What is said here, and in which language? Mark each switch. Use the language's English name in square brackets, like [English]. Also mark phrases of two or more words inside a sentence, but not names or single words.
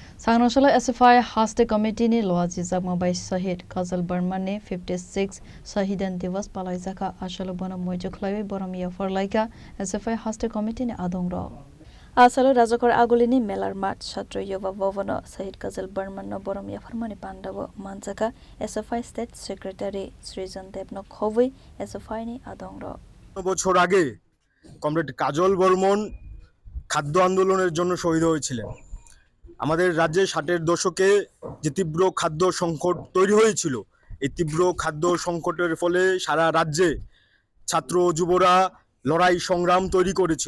[Kok Borok] Sangnashala SFI Haste Committee ni Loazi Zakma by Shahid Kazal Burman ne 56 Shahidan Divas Palaizaka Ashalabana Mojoklawi Boromia for Laika SFI Haste Committee ni Adongro. Asalo Rajakor Agulini Melar Mat Shatra Yova Vovano Shahid Kazal Burman no Boromia Farmani Pandavo Manzaka SFI [English] State Secretary [Kok Borok] Srijan Debno Khovi SFI ni Adongro. [Bangla] বছর আগে কমরেড কাজল বর্মন খাদ্য আন্দোলনের জন্য শহীদ হয়েছিলেন। আমাদের রাজ্যে ৬০-এর দশকে যে তীব্র খাদ্য সংকট তৈরি হয়েছিল, এই তীব্র খাদ্য সংকটের ফলে সারা রাজ্যে ছাত্র যুবরা লড়াই সংগ্রাম তৈরি করেছিল।